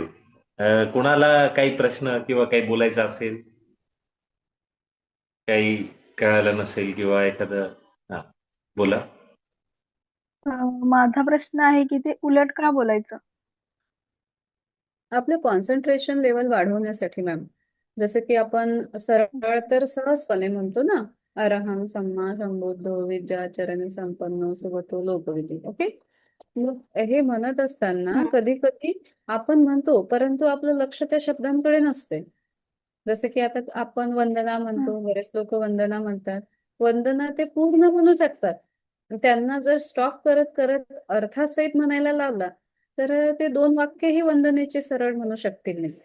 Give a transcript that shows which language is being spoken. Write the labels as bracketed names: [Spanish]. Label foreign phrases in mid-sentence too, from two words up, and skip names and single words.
[Marathi] कोणाला काही प्रश्न किंवा काही बोलायचं असेल, काही कळालं नसेल किंवा एखादं, हा बोला. माझा प्रश्न आहे की ते उलट का बोलायचं? आपलं [English] concentration level [Marathi] वाढवण्यासाठी मॅम. जसं की आपण सरळ तर सहजपणे म्हणतो ना, [Pali] अरहं सम्मा संबुद्धो विद्याचरण संपन्नो सुगतो लोकविदु. [Marathi] ओके. मग हे म्हणत असताना कधी कधी आपण म्हणतो, परंतु आपलं लक्ष त्या शब्दांकडे नसते. जसं की आता आपण वंदना म्हणतो, बरेच लोक वंदना म्हणतात. वंदना ते पूर्ण म्हणू शकतात. त्यांना जर स्टॉप करत करत अर्थासहित म्हणायला लावला, तर ते 2 वाक्यही वंदनेचे सरळ म्हणू शकतील नाही.